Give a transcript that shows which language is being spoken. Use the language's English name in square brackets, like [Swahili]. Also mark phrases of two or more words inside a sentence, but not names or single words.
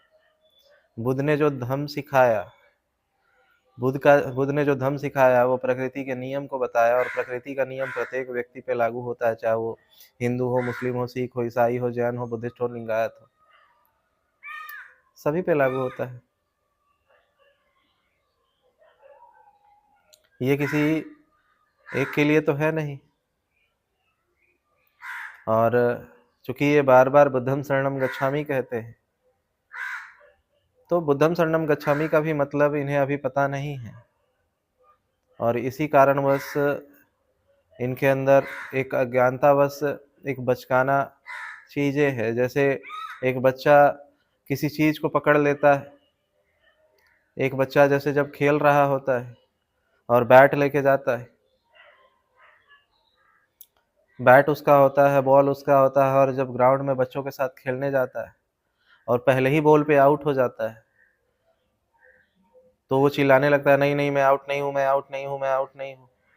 [Hindi] बुद्ध ने जो धर्म सिखाया, बुद्ध ने जो धर्म सिखाया वो प्रकृति के नियम को बताया, और प्रकृति का नियम प्रत्येक व्यक्ति पे लागू होता है, चाहे वो हिंदू हो, मुस्लिम हो, सिख हो, ईसाई हो, जैन हो, बुद्धिस्ट हो, लिंगायत हो, सभी पे लागू होता है। ये किसी एक के लिए तो है नहीं। और चूंकि ये बार बार [Pali] बुद्धं शरणं गच्छामि [Hindi] कहते हैं, तो [Pali] बुद्धं शरणं गच्छामि [Hindi] का भी मतलब इन्हें अभी पता नहीं है, और इसी कारणवश इनके अंदर एक अज्ञानतावश एक बचकाना चीज़ें है। जैसे एक बच्चा किसी चीज़ को पकड़ लेता है, एक बच्चा जैसे जब खेल रहा होता है और बैट लेके जाता है, बैट उसका होता है, बॉल उसका होता है, और जब ग्राउंड में बच्चों के साथ खेलने जाता है और पहले ही बॉल पे आउट हो जाता है, तो वो चिल्लाने लगता है, नहीं नहीं मैं आउट नहीं हूँ, मैं आउट नहीं हूँ, मैं आउट नहीं हूँ।